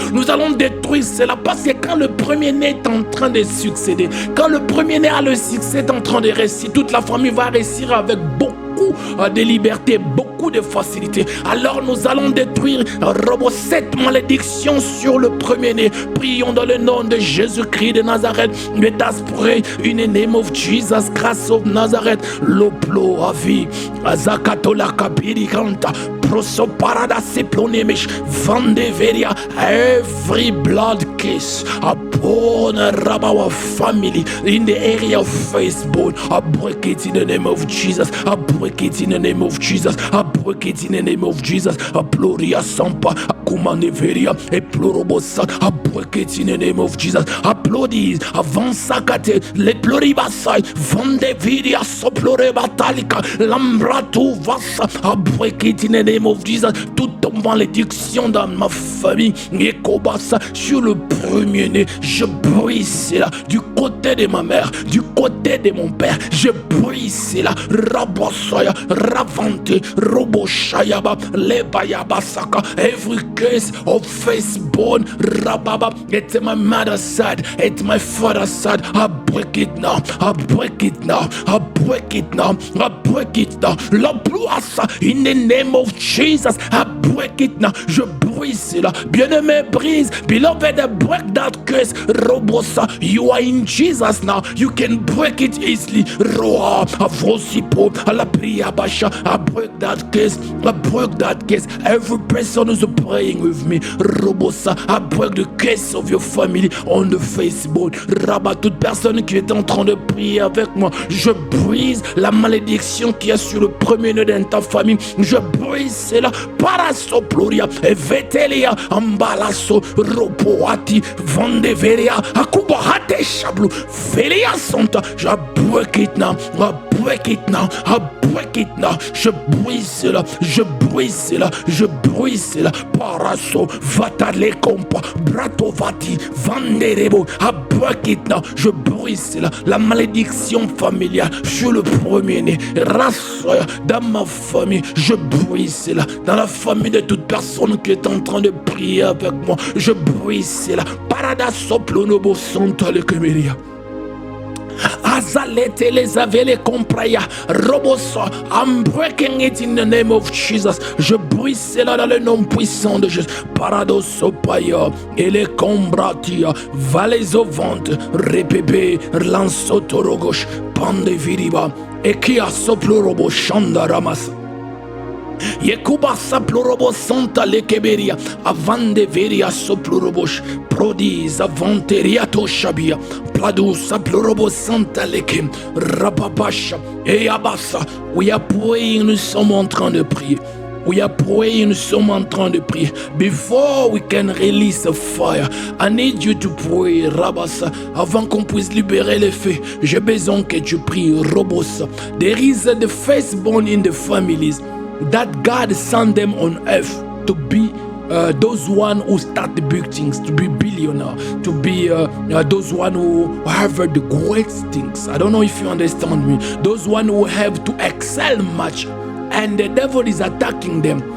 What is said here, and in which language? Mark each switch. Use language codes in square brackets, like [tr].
[fr] Nous allons détruire cela parce que quand le premier-né est en train de succéder, quand le premier-né a le succès, est en train de réussir, toute la famille va réussir avec beaucoup de liberté, beaucoup de facilité. Alors nous allons détruire cette malédiction sur le premier-né. Prions dans le nom de Jésus-Christ de Nazareth. [en] Let us pray in the name of Jesus Christ of Nazareth. Loplo avi azakatola kabiri kanta proso parada seplonemish vandeveria. Every blood case upon our family in the area of Facebook, I break it in the name of Jesus. I break it in the name of Jesus. I break it in the name of Jesus. I Gloria Sampa, Akumaneveria, e Plorobosa. I break it in the name of Jesus. I Plodis, Avansakate, Le Ploribasai, Vandeviria, Soplore Batalika, Lambratu Vasa. I break it in the name of Jesus. [fr] Toute malédiction dans ma famille, Ekobasa, sur le premier-né, je brise cela du côté de ma mère, du côté de mon père, je brise cela. [en] Rabosaya, Ravante, Roboshayaba, Lebayabasaka, every case of firstborn, Rababa, it's my mother's side, it's my father's side. I break it now, I break it now, I break it now, I break it now. La pluasa, in the name of Jesus, I break it now. [fr] Je brise cela. Bien-aimé, brise. [en] Beloved, break that curse. Robosa, you are in Jesus now. You can break it easily. Roa, Avosipo, Alapriabasha. I break that curse. I break that curse. Every person who's praying with me, Robosa, I break the curse of your family on the Facebook. [fr] Rabat, toute personne qui est en train de prier avec moi, je brise la malédiction qui est sur le premier-né dans ta famille. Je brise cela. Parasoploria, evet Letelia, Ambalaso, Ropoati, Vandeveria, Akubahate Shablu, Velia Santa, je [en] break it now, I break it now, I break it now, [fr] je brise cela, je brise cela, je brise cela, Paraso, Vatale Compa, Bratovati, Vanderebo, I break it now, je brise cela, la malédiction familiale, je suis le premier-né, race dans ma famille, je brise cela, dans la famille de toute personne qui est en train de prier avec moi, je brise cela, Parada Soplonobo Santa le Kemeria. Azalete les avele compraya robosa. [en] I'm breaking it in the name of Jesus. [fr] Je brise cela dans le nom puissant de Jésus. Paradosopaya et les combratia vales au ventre repebe lansotorogosh pande viriba et qui a soplorobo chanda ramas. Yekuba saplorobo santa lekeberia avande veria soplorobosh prodis avanteria toshabia pladu saplorobo santa lekem rapapasha et abassa. [en] We are praying, [fr] nous sommes en train de prier. [en] We are praying, [fr] nous sommes en train de prier. [en] Before we can release the fire, I need you to pray, Rabasa. [fr] Avant qu'on puisse libérer les feux, j'ai besoin que tu pries, Robosa. [en] There is the firstborn in the families that God sent them on earth to be those one who start the big things, to be billionaire, to be those one who have the great things. I don't know if you understand me. Those one who have to excel much, and the devil is attacking them.